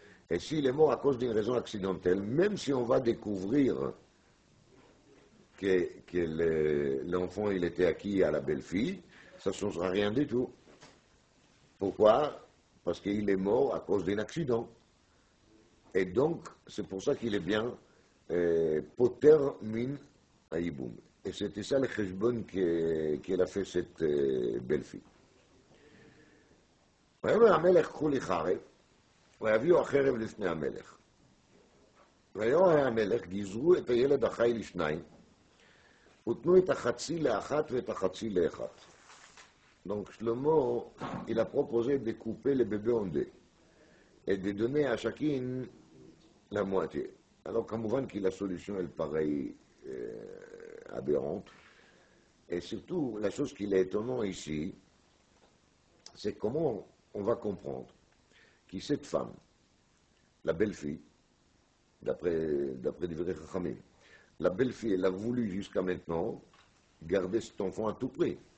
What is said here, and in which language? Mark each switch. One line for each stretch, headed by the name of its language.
French: Et s'il est mort à cause d'une raison accidentelle, même si on va découvrir que l'enfant il était acquis à la belle-fille, ça ne changera rien du tout. Pourquoi? Parce qu'il est mort à cause d'un accident. Et donc, c'est pour ça qu'il est bien
Hebrew: poter min haïboum.
French: Et c'était ça le cheshbon qu'elle a fait cette belle-fille.
Hebrew: ויאמר המלך קחו לי חרב, ויביאו החרב לפני המלך. ויאמר המלך גזרו את הילד החי לשניים, ותנו את החצי לאחת ואת החצי לאחת.
French: Donc Shlomo, il a proposé de couper le bébé en deux et de donner à chacune la moitié. Alors כמובן que la solution elle paraît aberrante. Et surtout, la chose qui est étonnante ici, c'est comment on va comprendre que cette femme, la belle-fille, d'après Divrei Chachamim, la belle-fille, elle a voulu jusqu'à maintenant garder cet enfant à tout prix.